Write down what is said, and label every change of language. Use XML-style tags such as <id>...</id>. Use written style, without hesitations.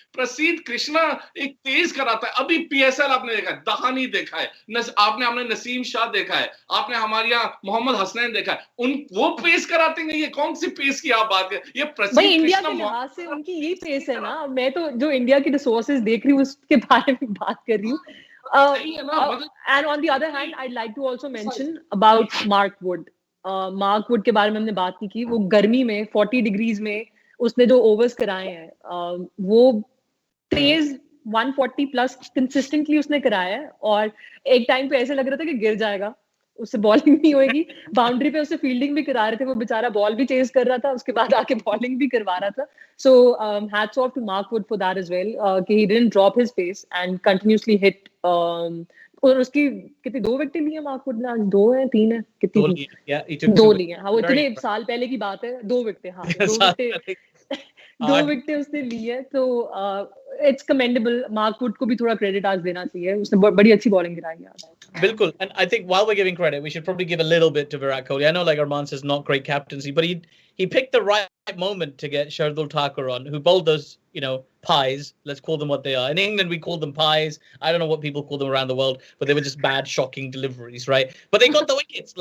<hi>प्रसिद्ध कृष्णा एक तेज कराता है. अभी पीएसएल आपने देखा है, दहानी देखा है, आपने नसीम शाह देखा है, आपने हमारे यहाँ मोहम्मद हसनैन देखा है. वो पेस कराते हैं. ये कौन सी पेस की आप बात कर? ये प्रसिद्ध इंडिया के लिहाज से उनकी यही पेस है ना. मैं तो जो इंडिया की रिसोर्सेज देख रही हूँ उसके बारे में बात कर रही हूँ.</hi> <en>And on the other hand, I'd like to also mention about Mark Wood.</en> <hi>Mark Wood के बारे में हमने बात नहीं की. वो गर्मी में 40 डिग्रीज में उसने जो ओवर्स कराए हैं, वो तेज 140 प्लस कंसिस्टेंटली उसने कराया है. और एक टाइम पे ऐसे लग रहा था कि गिर जाएगा, उससे बॉलिंग नहीं होएगी. बाउंड्री पे उससे फील्डिंग भी करा रहे थे, वो बेचारा बॉल भी चेज कर रहा था, उसके बाद आके बॉलिंग भी करवा रहा था.</hi> <en>So hats off to Mark Wood for that as well, कि he didn't drop his pace and continuously hit.</en> <hi>और उसकी कितनी 2 विकेट ली है मार्क वुड ने? 2 है 3 है कितनी? 2 ली है. हाँ, वो इतने साल पहले की बात है. 2 विकेट. हाँ, 2 विकेट उसने ली है. तो</hi> <en>It's commendable.</en> <hi>मार्क वुड को भी थोड़ा क्रेडिट आज देना चाहिए, उसने बड़ी अच्छी बॉलिंग गिराई है. Bilkul.</hi> <en>And I think while we're giving credit, we should probably give a little bit to Virat Kohli. I know, like Arman says, not great captaincy, but he picked the right moment to get Shardul Thakur on, who bowled those, you know, pies. Let's call them what they are. In England, we call them pies. I don't know what people call them around the world, but they were just bad, shocking deliveries, right? But they got the wickets.</en>